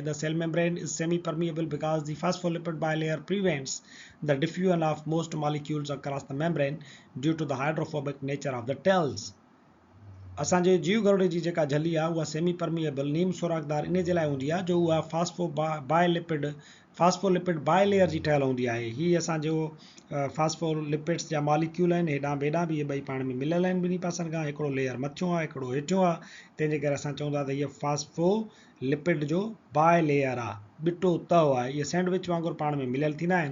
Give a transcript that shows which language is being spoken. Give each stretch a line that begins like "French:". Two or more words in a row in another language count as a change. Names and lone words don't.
English: The cell membrane is semi permeable because the phospholipid bilayer prevents the diffusion of most molecules across the membrane due to the hydrophobic nature of the tails.
Sindhi: असांजे जीव गरुड़े जी जेका झली आहे उहा
English: semi permeable
Sindhi: नीम सोराख़दार इन जे लाइ हूंदी आहे जो उहा
English: phospholipid bilayer
Sindhi: जी ठहियल हूंदी आहे। हीअ असांजो फास्फोलिपिड्स जा मॉलिक्यूल आहिनि, हेॾां बेॾां बि इहे ॿई पाण में मिलियल आहिनि ॿिन्ही पासनि खां, हिकिड़ो लेयर मथियो आहे हिकिड़ो हेठियो आहे, तंहिंजे करे असां चवंदा त इहा फास्फोलिपिड जो बायलेयर आहे, ॿिटो तओ आहे, इहे सैंडविच वांगुरु पाण में मिलियल थींदा आहिनि।